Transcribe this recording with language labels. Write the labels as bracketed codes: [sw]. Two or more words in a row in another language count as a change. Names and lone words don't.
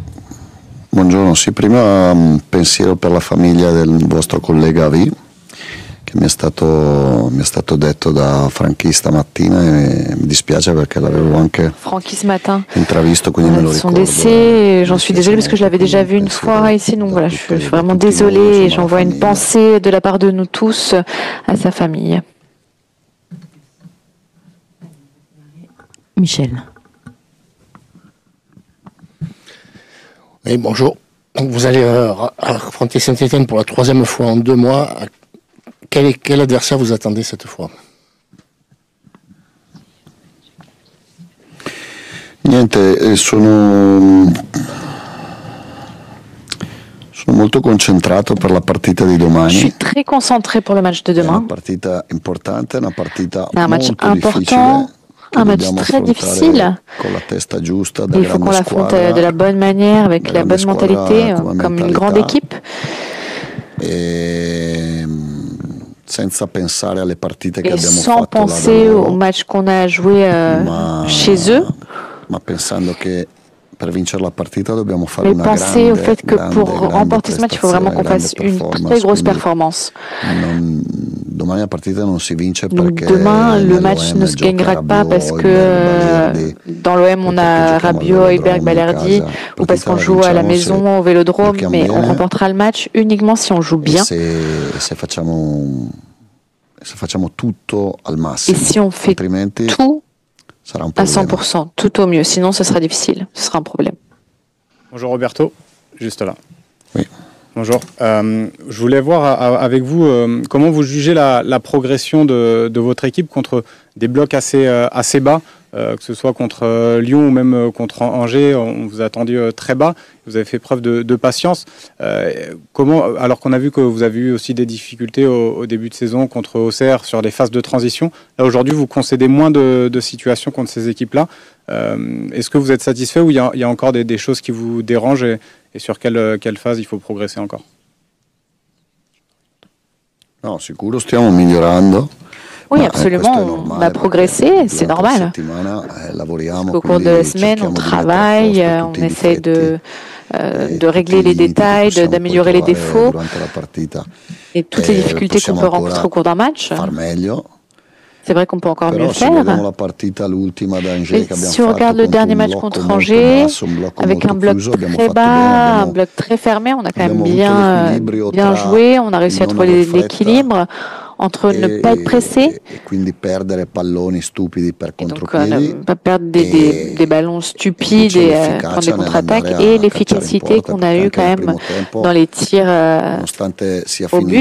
[it] Buongiorno, sì, prima un pensiero per la famiglia del vostro collega V. che mi è stato detto da Franchi stamattina e mi dispiace perché l'avevo anche [fr] Francky ce matin, [it] intravisto, quindi me lo [fr] son [it] ricordo. [fr] décès, j'en suis désolée parce que je l'avais déjà vu une fois ici, donc voilà, je suis vraiment désolée et j'envoie une pensée de la part de nous tous à sa famille. Michel. Oui, bonjour. Donc vous allez affronter Saint-Étienne pour la 3e fois en 2 mois. Quel adversaire vous attendez cette fois? [it] Niente, sono molto concentrato per la partita di [fr] Je [it] domani. [fr] suis très concentrée pour le match de [it] È una [fr] demain. [it] partita importante, una partita [fr] C'est un match [it] molto [fr] important, [it] difficile. [fr] un match très difficile. [it] Con la testa giusta, da [fr] Il faut qu'on [it] grande [fr] l'affronte [it] squadra, [fr] de la bonne manière, avec [it] da [fr] la [it] grande [fr] bonne [it] squadra [fr] mentalité, [it] come [fr] comme une [it] mentalità. [fr] grande équipe. [it] E senza pensare alle partite che [fr] Et [it] abbiamo [fr] sans [it] fatto là da [fr] penser au [it] loro, [fr] match qu'on a joué chez eux, [it] ma pensando che per vincere la partita dobbiamo fare [fr] mais [it] una [fr] penser au fait que [it] grande [fr] pour remporter ce match, il faut vraiment qu'on fasse une très grosse performance. [it] Domani la partita non si vince [fr] Donc [it] perché [fr] demain, le [it] nell'OM [fr] match ne se [it] gioca [fr] gagnera pas [it] Rabiot, [fr] parce que [it] Hojbjerg, Balerdi, [fr] dans l'OM, on a Rabiot, Hojbjerg, Balerdi, ou parce qu'on joue à la maison, au Vélodrome, mais on remportera le match uniquement si on joue bien. [it] se facciamo tutto al massimo, [fr] Et si on fait [it] altrimenti [fr] tout [it] sarà un [fr] à [it] problema. [fr] 100%, tout au mieux, sinon ce sera difficile, ce sera un problème. Bonjour Roberto, juste là. Oui. Bonjour. Je voulais voir avec vous comment vous jugez la progression de votre équipe contre des blocs assez bas, que ce soit contre Lyon ou même contre Angers. On vous a attendu très bas. Vous avez fait preuve de patience. Alors qu'on a vu que vous avez eu aussi des difficultés au début de saison contre Auxerre sur les phases de transition. Là aujourd'hui, vous concédez moins de situations contre ces équipes-là. Est-ce que vous êtes satisfait ou il y a encore des choses qui vous dérangent et sur quelle phase il faut progresser encore? [it] No, sicuro stiamo migliorando. [fr] Oui, absolument, on a progressé, c'est normal. Au cours de la semaine, on travaille, on essaie de régler les détails, d'améliorer les défauts et toutes les difficultés qu'on peut rencontrer au cours d'un match. C'est vrai qu'on peut encore mieux faire. Mais si on regarde le dernier match contre Angers, avec un bloc très bas, un bloc très fermé, on a quand même bien joué, on a réussi à trouver l'équilibre entre ne pas être pressé et donc ne pas perdre des ballons stupides et prendre des contre-attaques, et l'efficacité qu'on a eue quand même dans les tirs au but.